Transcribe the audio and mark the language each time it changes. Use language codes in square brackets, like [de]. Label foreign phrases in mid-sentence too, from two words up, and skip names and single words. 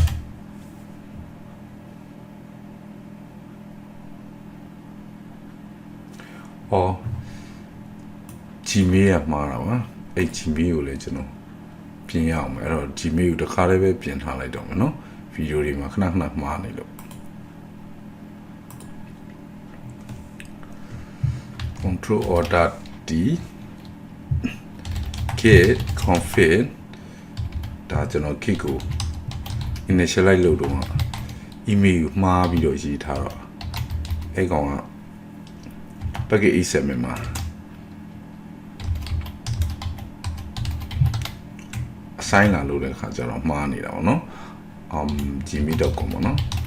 [my] Gmail ရမှာတော့အဲ့ Gmail ကိုလည်းကျွန်တော်ပြင်ရအောင်အဲ့တော့ Gmail ကိုတစ်ခါလေးပဲပြင်ထားလိုက်တော့မယ်နော်ဗီဒီယိုတွေမှာခဏမှားနေလို့ [en] control order D git config [my] ဒါကျွန်တော် git ကို initialize လုပ်တော့ email ကိုမှားပြီးတော့ရေးထားတော့အဲ့ကောင်က [en] package asset [my] မှာ assign လာလို့တဲ့ခါကျတော့မှားနေတာပေါ့နော်gmail.com ပေါ့နော်